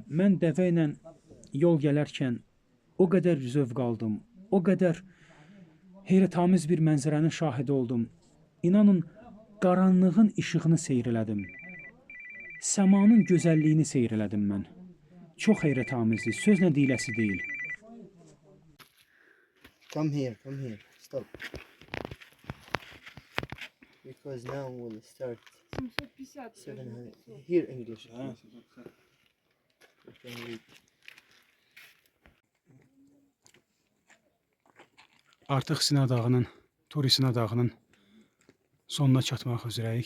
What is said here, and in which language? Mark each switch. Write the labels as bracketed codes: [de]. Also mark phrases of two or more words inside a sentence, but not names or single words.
[az] Mən dəvə ilə yol gələrkən o qədər zövq aldım, o qədər heyrətamiz bir mənzərənin şahidi oldum. İnanın, qaranlığın işığını seyr elədim. Səmanın gözəlliyini seyr elədim mən. Çox heyrətamizdir, sözlə deyiləsi deyil. [en] Come here, stop. Because now we'll start 700. Here English. You can read. [az] Artıq Sina dağının, Turi Sina dağının sonuna çatmaq üzrəyik.